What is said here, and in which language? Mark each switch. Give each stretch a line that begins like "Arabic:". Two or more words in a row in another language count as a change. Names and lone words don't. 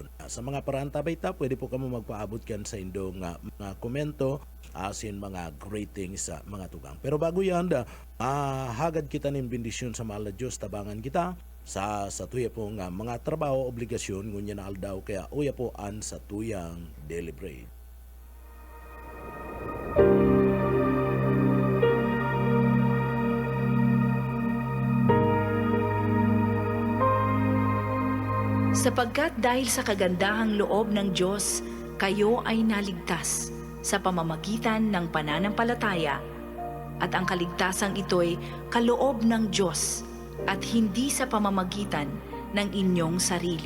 Bikol: Sa mga parantabay ta, pwede po kamo magpaabot kan sa indong mga komento, asin mga greetings sa mga tugang. Pero bago yan, hagad kita ng bendisyon sa mahal na Diyos, tabangan kita sa tuya po nga mga trabaho, obligasyon, ngunya na aldaw, kaya uya po an sa tuyang
English: daily bread.
Filipino: Sapagkat dahil sa kagandahang loob ng Diyos, kayo ay naligtas sa pamamagitan ng pananampalataya, at ang kaligtasang ito'y kaloob ng Diyos at hindi sa pamamagitan ng inyong sarili.